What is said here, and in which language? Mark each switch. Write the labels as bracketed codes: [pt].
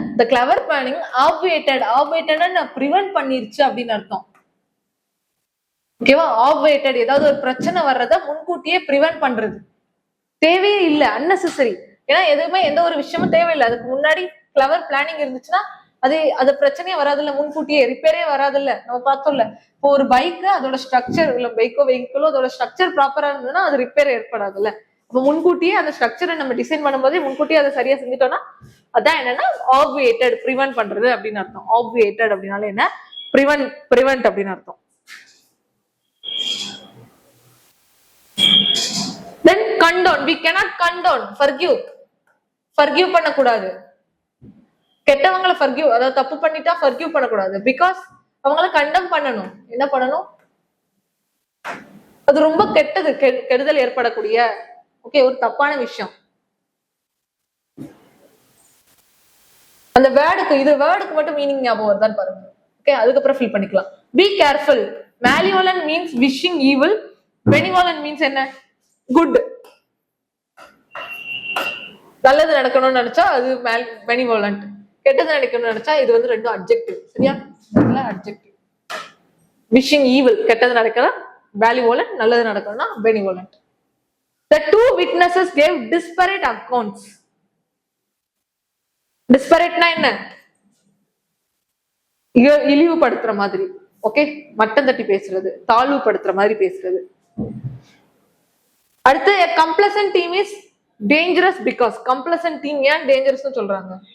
[en] the clever planning obviated prevent [ta] பண்ணிருச்சு அப்படின்னு அர்த்தம். ஓகேவா? obviated ஏதாவது ஒரு பிரச்சனை வர்றத முன்கூட்டியே பிரிவென்ட் பண்றது. தேவையே இல்லை, அன்னெசரி. ஏன்னா எதுவுமே எந்த ஒரு விஷயமும் தேவையில்லை. அதுக்கு முன்னாடி கிளவர் பிளானிங் இருந்துச்சுன்னா அது பிரச்சனையே வராதுல்ல, முன்கூட்டியே ரிப்பேரே வராதுல்ல. நம்ம பார்த்தோம்ல, இப்போ ஒரு பைக்கு அதோட ஸ்ட்ரக்சர், இல்ல பைக்கோ வெஹிக்கிளோ அதோட ஸ்ட்ரக்சர் ப்ராப்பரா இருந்ததுன்னா அது ரிப்பேர் ஏற்படாதுல்ல. அப்ப முன்கூட்டியே அந்த ஸ்ட்ரக்சரை நம்ம டிசைன் பண்ணும்போதே முன்கூட்டியே அதை சரியா செஞ்சுட்டோம்னா அதான் என்னன்னா ஆப்வியேட்டட், பிரிவென்ட் பண்றது அப்படின்னு அர்த்தம். ஆப்வியேட்டட் அப்படின்னால என்ன? பிரிவென்ட் அப்படின்னு அர்த்தம். [en] then condone, we cannot condone, forgive [ta] பண்ணக்கூடாது. கெட்டவங்களை forgive, அதாவது தப்பு பண்ணிட்டா forgive பண்ணக்கூடாது. பிகாஸ் அவங்கள கண்டம் பண்ணணும். என்ன பண்ணணும்? அது ரொம்ப கெட்டது, கெடுதல் ஏற்படக்கூடிய ஓகே ஒரு தப்பான விஷயம். அந்த வேர்டுக்கு மட்டும் மீனிங் ஞாபகம் வருதான்னு பாருங்க. ஓகே, அதுக்கப்புறம் ஃபில் பண்ணிக்கலாம். [en] Be careful. Malevolent means wishing evil. Benevolent means [ta] என்ன? [en] Good. [ta] நல்லது நடக்கணும்னு நினைச்சா அது பெனிவோலன்ட். கெட்டது நடக்கணும்னு நினைச்சா இது வந்து ரெண்டும் அட்ஜெக்டிவ். சரியா? அட்ஜெக்டிவ். விஷிங் ஈவில் கெட்டது நடக்கலாம் வேலிவோலன்ட், நல்லது நடக்கணும்னா பெனிவோலன்ட். [en] The two witnesses gave disparate accounts. [ta] டிஸ்பரேட்னா என்ன? இழிவுபடுத்துற மாதிரி. ஓகே, மட்டம் தட்டி பேசுறது, தாழ்வுபடுத்துற மாதிரி பேசுறது. அடுத்து [en] a complacent team is dangerous because complacent team [ta] ஏன் டேஞ்சரஸ்னு சொல்றாங்க?